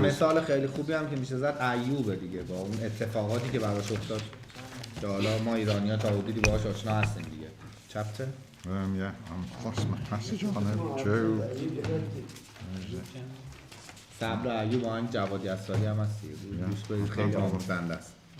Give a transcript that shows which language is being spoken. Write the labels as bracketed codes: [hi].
[fa] مثال خیلی خوبی هم که میشه زد ایوب دیگه، با اون اتفاقاتی که براش افتاد که حالا ما ایرانی‌ها تا حدودی باهاش آشنا هستیم دیگه. [en] Chapter Yeah, I'm lost my passage on it. Job. [fa] صبر ایوب آهنگ جوادی اسراری هم هست دیگه. گوش بدید خیلی آموزنده است.